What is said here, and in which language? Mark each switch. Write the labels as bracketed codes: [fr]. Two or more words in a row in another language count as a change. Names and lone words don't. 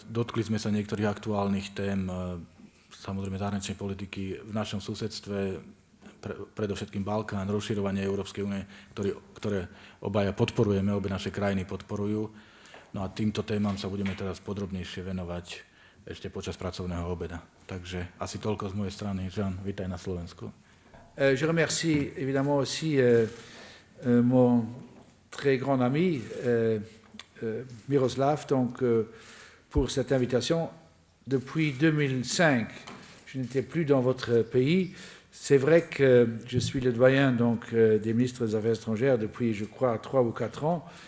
[sk] Dotkli sme sa niektorých aktuálnych tém, samozrejme zahraničnej politiky v našom susedstve, predovšetkým Balkán, rozširovanie Európskej únie, ktoré obaja podporujeme, obe naše krajiny podporujú. No a týmto témam sa budeme teraz podrobnejšie venovať ešte počas pracovného obeda. Takže asi toľko z mojej strany. Jean, vítaj na Slovensku. [fr] Je remercie évidemment aussi mon très grand ami Miroslav pour cette invitation. Depuis 2005, je n'étais plus dans votre pays. C'est vrai que je suis le doyen des ministres des Affaires étrangères depuis, je crois, 3 ou 4 ans.